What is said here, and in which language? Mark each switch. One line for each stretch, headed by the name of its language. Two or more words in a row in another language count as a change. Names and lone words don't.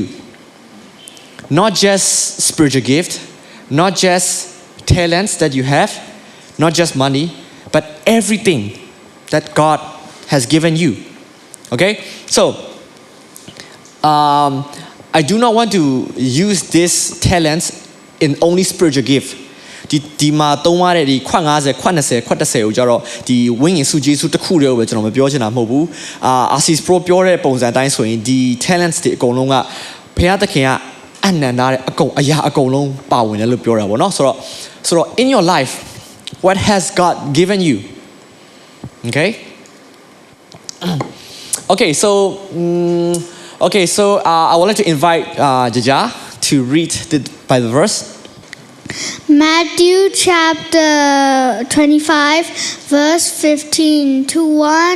English: Not just spiritual gift, not just talents that you have, not just money, but everything that God has given you. Okay? So, I do not want to use these talents in only spiritual gift.
Burmese: ဒီမှာသုံးရတဲ့ဒီခွက်50ခွက်20ခွက်30ကိုကြတော့ဒီဝိညာဉ်စုကျေးဇူးတစ်ခုတည်းကိုပဲကျွန်တော်မပြောချင်တာမဟုတ်ဘူးRC's Pro ပြောတဲ့ပုံစံအတိုင်းဆိုရင်ဒီ talents တွေအကုန်လုံးကဘုရားသခင်ကအနန္တတဲ့အကုန်အရာအကုန်လုံးပါဝင်တယ်လို့ပြောတာပေါ့နော်ဆိုတော့
English: in your life what has God given you? Okay? Okay, so I would like to invite Jaja to read the Bible verse. Matthew chapter 25, verse 15 to 1.